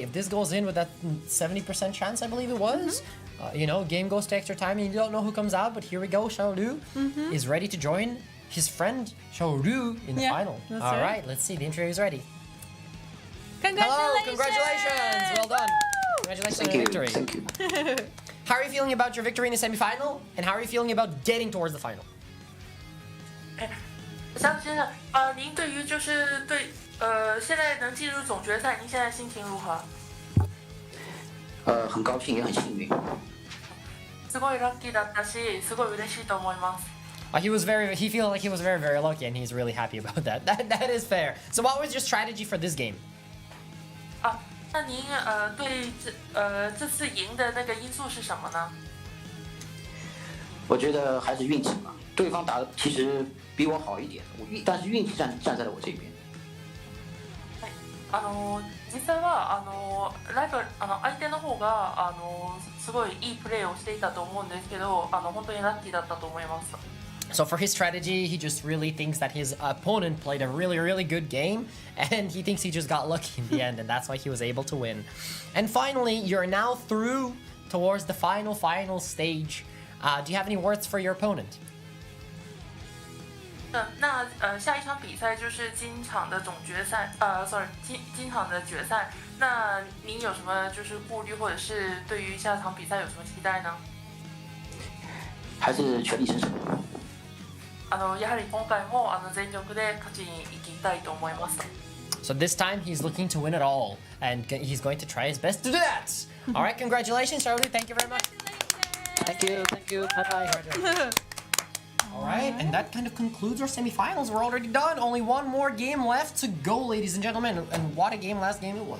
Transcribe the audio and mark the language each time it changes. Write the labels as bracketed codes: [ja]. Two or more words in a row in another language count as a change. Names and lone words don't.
[en] If this goes in with that 70% chance, I believe it was, game goes to extra time and you don't know who comes out, but here we go, Xiaolu is ready to join his friend ŽØŽ in the final. All right, let's see, the interview is ready. Congratulations! Hello, congratulations, well done. Congratulations on your victory. Thank you. How are you feeling about your victory in the semifinal, and how are you feeling about getting towards the final? [zh] 张先生，您对于就是现在能进入总决赛，您现在心情如何？很高兴也很幸运。 [ja] すごいラッキーだったし、すごい嬉しいと思います。 [en] He feels like he was very, very lucky, and he's really happy about that. That is fair. So, what was your strategy for this game? [zh] 那您对这次赢的那个因素是什么呢？我觉得还是运气吧。对方打的其实比我好一点，但是运气站在了我这边。 [ja] 実際はライバル相手の方がすごいいいプレーをしていたと思うんですけど、本当にラッキーだったと思います。 [en] So for his strategy, he just really thinks that his opponent played a really, really good game, and he thinks he just got lucky in the end, and that's why he was able to win. And finally, you're now through towards the final stage. Do you have any words for your opponent? [zh] 那下一场比赛就是今场的总决赛今场的决赛。那您有什么就是顾虑，或者是对于下场比赛有什么期待呢？还是全力争胜。 [ja] やはり今回も全力で勝ちに行きたいと思います。 [en] So this time he's looking to win it all, and he's going to try his best to do that. All right, congratulations, Charlie. Thank you very much. Thank you. Bye-bye. All right, and that kind of concludes our semifinals. We're already done. Only one more game left to go, ladies and gentlemen. And what a game last game it was.